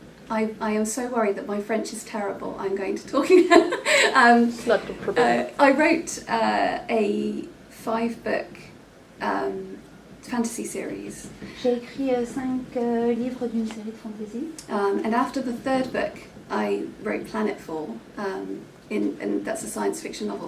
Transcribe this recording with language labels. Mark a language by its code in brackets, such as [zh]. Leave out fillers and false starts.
[en] I am so worried that my French is terrible. I'm going to talk again. It's not a problem. I wrote a 5-book fantasy series. [fr] J'ai écrit 5 livres d'une série de fantasy. [en] And after the 3rd book, I wrote Planetfall, and that's a science fiction novel.